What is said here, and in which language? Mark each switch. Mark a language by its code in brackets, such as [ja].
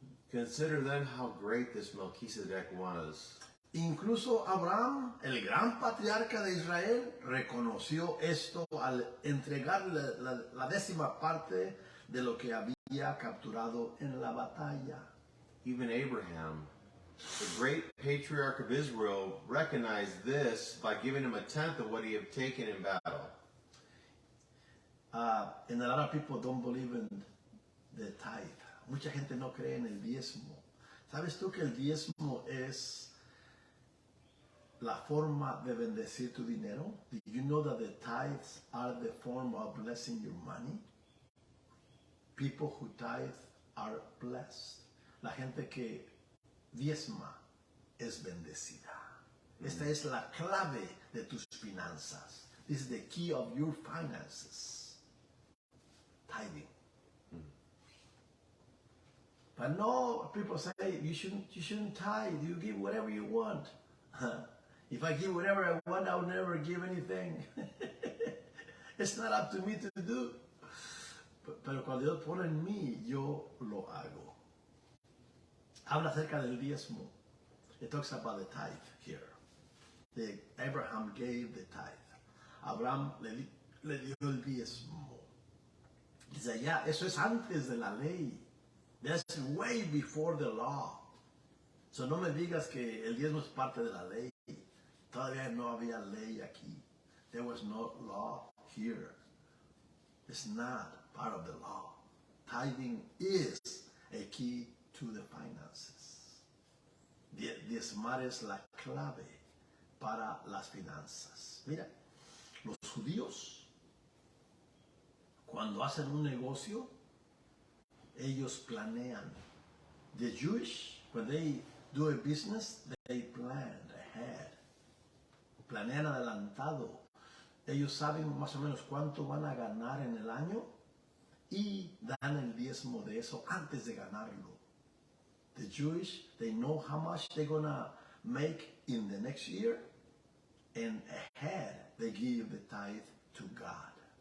[en] Consider then how great this Melchizedek was. [es] Incluso Abraham, el gran patriarca de Israel, reconoció esto al entregarle la 10ª parte de lo que había capturado en la batalla. [en] Even Abraham, the great patriarch of Israel recognized this by giving him a tenth of what he had taken in battle. And a lot of people don't believe in the tithe. [es] Mucha gente no cree en el diezmo. ¿Sabes tú que el diezmo es la forma de bendecir tu dinero? [en] Did you know that the tithes are the form of blessing your money? People who tithe are blessed. [es] La gente que diezma es bendecida. Esta es la clave de tus finanzas. [en] This is the key of your finances. Tithing. But no, people say you shouldn't tithe. You give whatever you want. If I give whatever I want, I'll never give anything. It's not up to me to do. [es] Pero cuando Dios pone en mí, yo lo hago. Habla acerca del diezmo. [en] It talks about the tithe here. Abraham gave the tithe. [es] Abraham le dio el diezmo. Dice allá, eso es antes de la ley. [en] That's way before the law. [es] So no me digas que el diezmo es parte de la ley. Todavía no había ley aquí. [en] There was no law here. It's not part of the law. Tithing is a key to the finances. [es] Diezmar es la clave para las finanzas. Mira, los judíos, cuando hacen un negocio, ellos planean. [en] The Jewish, when they do a business, they plan ahead. [es] Planean adelantado. Ellos saben más o menos cuánto van a ganar en el año y dan el diezmo de eso antes de ganarlo. [en] The Jewish, they know how much they're gonna make in the next year, and ahead they give the tithe to God.